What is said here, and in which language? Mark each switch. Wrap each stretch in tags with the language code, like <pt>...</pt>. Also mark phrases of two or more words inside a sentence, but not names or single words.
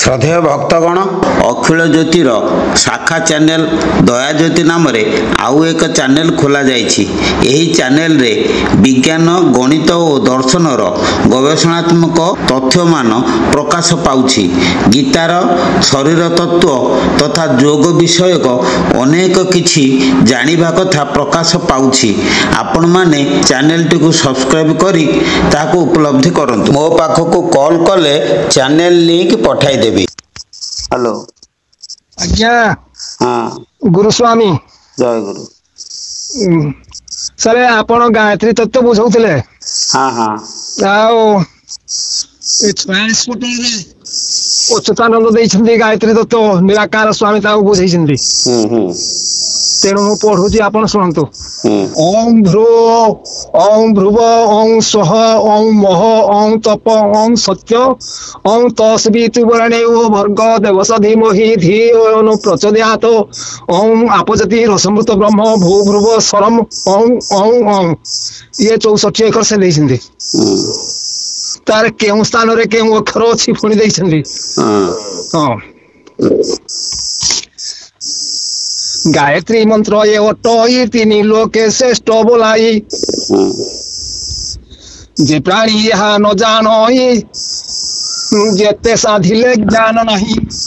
<or>ଶ୍ରଦ୍ଧେୟ ଭକ୍ତଗଣ ଅଖିଳ ଜ୍ୟୋତିର ଶାଖା ଚ୍ୟାନେଲ ଦୟାଜ୍ୟୋତି ନାମ ଆଉ ଏକ ଚ୍ୟାନେଲ ଖୋଲ ଯାଇଏ। ଚ୍ୟାନେଲ ରେ ବିଜ୍ଞାନ ଗଣିତ ଓ ଦର୍ଶନର ଗବେଷଣାତ୍ମକ ତଥ୍ୟ ମାନ ପ୍ରକାଶ ପାଉଛି। ଗୀତାର ଶରୀର ତତ୍ତ୍ୱ ତଥା ଯୋଗ ବିଷୟକ ଅନେକ କିଛି ଜାଣିବା କଥା ପ୍ରକାଶ ପାଉଛି। ଆପଣ ମାନେ ଚ୍ୟାନେଲ ଟି କୁ ସବସ୍କ୍ରାଇବ କରି ତାକୁ ଉପଲବ୍ଧି କରନ୍ତୁ। ମୋ ପାଖକୁ କଲ କଲେ ଚ୍ୟାନେଲ ଲିଙ୍କ ପଠାଇ ଦେବି। हेलो आज्ञा। हाँ गुरुस्वामी ଜୟ ଗୁରୁ। ସାର ଆପଣ ଗାୟତ୍ରୀ ତତ୍ତ୍ୱ ବୁଝାଉଥିଲେ। ହଁ ହଁ ଆଉ ଉଚ୍ଚତାନନ୍ଦ ଦେଇଛନ୍ତି ଗାୟତ୍ରୀ ତତ୍ତ୍ୱ ନିରାକାର ସ୍ୱାମୀ ତାଉ ବୁଝାଉଛନ୍ତି। ତେଣୁ ମୁଁ ପଢ଼ୁଛି ଆପଣ ଶୁଣନ୍ତୁ।</or> <sa>ओम भ्रुव ओम स्वः ओम मह ओम तप ओम सत्य ओम तस्वितुर्वरेण्यो भर्गो देवस्य धीमहि धियो न प्रचोदयात् ओम आपजति रसमृत ब्रह्म भू भ्रुव स्वरम ओम ओम ओम।</sa> <or>ଏ 64 ଏକର ସେ ଦେଇଛନ୍ତି। ତାର କେଉଁ ସ୍ଥାନ ରେ କେଉଁ ଅକ୍ଷର ଅଛି ପୁଣି ଦେଇଛନ୍ତି। ହଁ ଗାୟତ୍ରୀ ମନ୍ତ୍ର ଏ ଅଟଇ ତିନି ଲୋକେ ଶ୍ରେଷ୍ଠ ବୋଲାଇ। ଯେ ପ୍ରାଣୀ ଏହା ନ ଜାଣଇ ଯେତେ ସାଧିଲେ ଜ୍ଞାନ ନାହିଁ।</or>